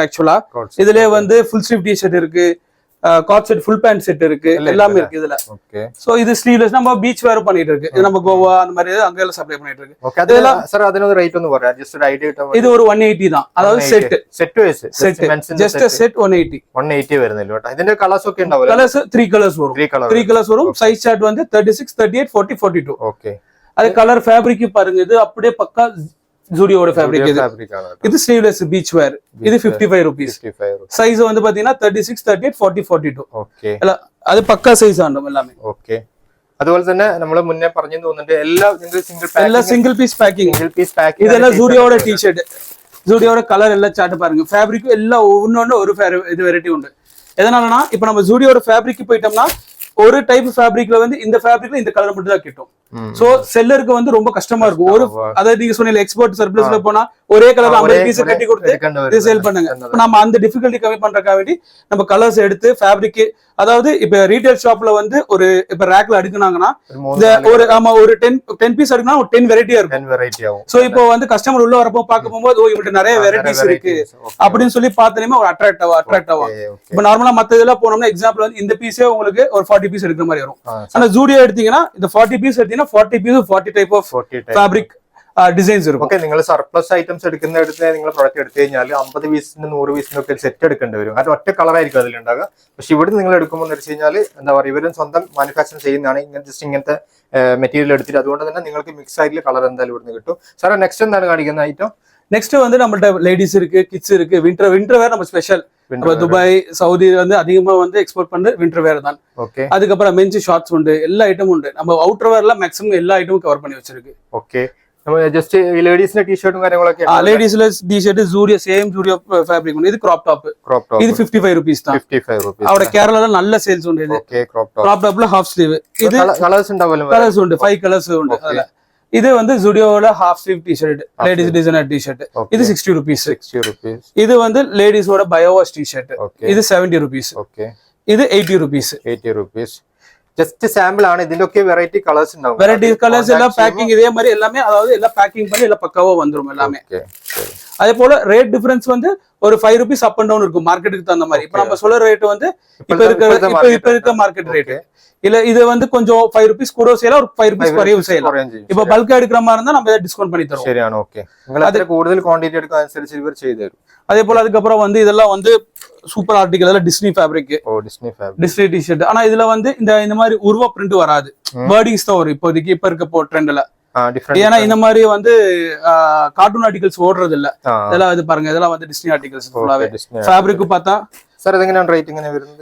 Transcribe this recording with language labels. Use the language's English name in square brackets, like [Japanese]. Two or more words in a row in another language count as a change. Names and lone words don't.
[Tamil] ஆக்சுவலா இதுல வந்து [English] full sleeve t shirt [Tamil] இருக்கு, [English] cot set, full pant set [Tamil] இருக்கு, எல்லாமே இருக்கு இதுல. சோ இது ஸ்லீவ்லெஸ். நம்ம [English] beach wear [Tamil] பண்ணிட்டு இருக்கு. இது நம்ம கோவா அந்த மாதிரி அங்க எல்லாம் சப்ளை பண்ணிட்டு இருக்கு. இதெல்லாம் சார் அதனோட ரேட் வந்து வர ஜஸ்ட் ஒரு ஐடியா. இது ஒரு 180 தான். அதாவது செட் ஜஸ்ட் செட் 180 [Malayalam] വരുന്നില്ല കേട്ടോ. ഇതിന്റെ കളേഴ്സ് ഒക്കെ ഉണ്ടാവും. കളേഴ്സ് 3 കളേഴ്സ് വരും. [English] size chart [Tamil] வந்து 36, 38, 40, 42. ഓക്കേ. அது கலர் ஃபேப்ரிக் பாருங்க. இது அப்படியே பக்கா ஜூடியோட ஃபேப்ரிக். இது [English] sleeveless beach wear. [Tamil] இது 55 ரூபீஸ். சைஸ் வந்து பாத்தீங்கன்னா 36, 38, 40, 42. [Malayalam] ഓക്കേ. അത് പക്കാ സൈസ് ആണ് എല്ലാമേ. ഓക്കേ. അതുപോലെ തന്നെ നമ്മൾ മുന്നേ പറഞ്ഞു തോന്നുന്നുണ്ട് എല്ലാ സിംഗിൾ പീസ് പാക്കിംഗ്. [Tamil] ഇതെല്ലാം ജൂഡിയോட ടീ-ഷർട്ട്. ജൂഡിയോட கலர் எல்லாம் சார்ட் பாருங்க. ஃபேப்ரிக் எல்லாம் ஒவ்வொன்னு ஒரு இது வெரைட்டி உண்டு. எதனாலனா இப்போ நம்ம ஜூடியோட ஃபேப்ரிக் போயிட்டோம்னா ஒரு டைப் ஃபேப்ரிக்ல வந்து இந்த ஃபேப்ரிக்ல இந்த கலர் மட்டும் தான் கிட்டும். சோ செல்லருக்கு வந்து ரொம்ப கஷ்டமா இருக்கும். ஒரு அதாவது நீங்க சொன்னீங்க எக்ஸ்போர்ட் சர்ப்ளஸ்ல போனா ஒரே கலர் 50 பீஸ் கட்டி கொடுத்து சேல் பண்ணுங்க. நம்ம அந்த டிஃபிகல்ட்டி கம்மி பண்றதுக்காக வேண்டி நம்ம கலர்ஸ் எடுத்து ஃபேப்ரிக், அதாவது இப்ப ரீட்டைல் ஷாப்ல வந்து ஒரு இப்ப ரேக்ல அடுக்குனாங்கன்னா ஒரு 10 பீஸ் அடுக்குனா ஒரு 10 வெரைட்டியா இருக்கும். சோ இப்போ வந்து கஸ்டமர் உள்ள வரப்போ பார்க்க போகும்போது இவங்க நிறைய வெரைட்டிஸ் இருக்கு அப்படின்னு சொல்லி பார்த்தனே ஒரு அட்ராக்ட் ஆகும். இப்ப நார்மலா மத்த இதெல்லாம் போனோம்னா எக்ஸாம்பிள் வந்து இந்த பீஸே உங்களுக்கு ஒரு 40 பீஸ் எடுக்கிற மாதிரி வரும். ஆனா ஜூடியோ எடுத்தீங்கன்னா இந்த 40 பீஸ் எடுத்தீங்கன்னா [English] 40 piece 40 type of fabric designs [Tamil] இருக்கும். ഓക്കേ. [Malayalam] നിങ്ങൾ [English] surplus items [Malayalam] എടുക്കുന്ന എടുത്ത് നിങ്ങൾ പ്രൊഡക്റ്റ് എടുത്തു കഴിഞ്ഞാൽ 50 പീസിന് 100 പീസിന് ഒക്കെ സെറ്റ് എടുക്കേണ്ടി വരും. അത് ഒറ്റ കളർ ആയിരിക്കും അതിലുണ്ടാകുക. പക്ഷെ ഇവിടെ നിങ്ങൾ എടുക്കുമ്പോൾ എന്ന് വെച്ച് കഴിഞ്ഞാൽ എന്താ പറയുക, ഇവരും സ്വന്തം മാനുഫാക്ചർ ചെയ്യുന്നതാണ്. ഇങ്ങനത്തെ മെറ്റീരിയൽ എടുത്തിട്ട് അതുകൊണ്ട് തന്നെ നിങ്ങൾക്ക് മിക്സ് ആയിട്ടുള്ള കളർ എന്തായാലും ഇവിടുന്ന് കിട്ടും. [English] sir next [Malayalam] എന്താണ് കാണിക്കുന്ന ഐറ്റം? [Tamil] நெக்ஸ்ட் வந்து நம்மள்ட்ட லேடிஸ் இருக்கு, கிட்ஸ் இருக்கு. [English] winter wear [Tamil] நம்ம ஸ்பெஷல். துபாய், சவுதி வந்து அதிகமா வந்து எக்ஸ்போர்ட் பண்ற [English] winter wear [Tamil] தான். ஓகே. அதுக்கப்புறம் [English] mens shorts [Tamil] உண்டு, எல்லா ஐட்டமும் உண்டு. நம்ம அவுட்டர் வேர்ல மேக்ஸிமம் எல்லா ஐட்டமும் கவர் பண்ணி வச்சிருக்கு. ஓகே. நம்ம ஜஸ்ட் லேடிஸ்ல டி-ஷர்ட்டும் കാര്യങ്ങളൊക്കെ லேடிஸ்ல டி-ஷர்ட் ஜூடியோ சேம் ஜூடியோ ஃபேப்ரிக் உண்டு. இது [English] crop top. [Tamil] இது 55 ரூபீஸ் தான். 55 ரூபீஸ். அவட கேரளால நல்ல சேல்ஸ் உண்டு இது. ஓகே. கிராப் டாப்ல [English] half sleeve. [Tamil] இது கலர்ஸ் ഉണ്ടാവല്ലോ. கலர்ஸ் உண்டு. 5 கலர்ஸ் உண்டு அதுல. இது வந்து ஜூடியோல [English] half sleeve t-shirt, ladies designer t-shirt. [Tamil] இது 60 ரூபீஸ். இது வந்து லேடிஸோட [English] biowash t-shirt. [Tamil] இது 70 ரூபீஸ். ஓகே. இது 80 ரூபீஸ். ஜஸ்ட் சாம்பிள் [Malayalam] ആണ്. ഇതിലൊക്കെ വെറൈറ്റി കളേഴ്സ് ഉണ്ടാവും. വെറൈറ്റി കളേഴ്സ് എല്ലാം പാക്കിംഗ് [Tamil] இதே மாதிரி எல்லாமே, அதாவது எல்லாம் பேக்கிங் பண்ணி எல்லாம் பக்காவா வந்துரும் எல்லாமே. அதே போல [English] rate difference [Tamil] வந்து ஒரு 5 [English] rupees up and down [Tamil] இருக்கும் மார்க்கெட்டுக்கு தகுந்த மாதிரி. இப்போ நம்ம சொல்ற ரேட் வந்து இப்ப இருக்க [English] market rate [Tamil] இல்ல. இது வந்து கொஞ்சம் 5 ரூபீஸ் கூட செய்யலாம், ஒரு 5 ரூபீஸ் குறையும் செய்யலாம். இப்ப பல்கா எடுக்கிற மாதிரி இருந்தா நம்ம டிஸ்கவுண்ட் பண்ணி தரோம். சரியான. ஓகே. [Malayalam] உங்களுக்கு കൂടുതൽ ക്വാണ്ടിറ്റി എടുക്കാൻ അനുസരിച്ച് ഇവർ ചെയ്തു തരും. [Tamil] அதே போல அதுக்கப்புறம் வந்து இதெல்லாம் வந்து [English] super article [Tamil] எல்லாம் டிஸ்னி ஃபேப்ரிக். [English] Disney t-shirt. [Tamil] ஆனா இதுல வந்து இந்த மாதிரி உருவ பிரிண்ட் வராது. வேர்டிங்ஸ் தான் வரும் இப்போதைக்கு இப்ப இருக்க ட்ரெண்ட்ல. ஏன்னா இந்த மாதிரி வந்து [English] cartoon articles [Tamil] ஓடுறது இல்ல. இதெல்லாம் இது பாருங்க, இதெல்லாம் வந்து [English] Disney articles [Tamil] ஃபுல்லாவே. ஃபேப்ரிக் பார்த்தா சார் எங்கன ரேட் எங்கன வருது?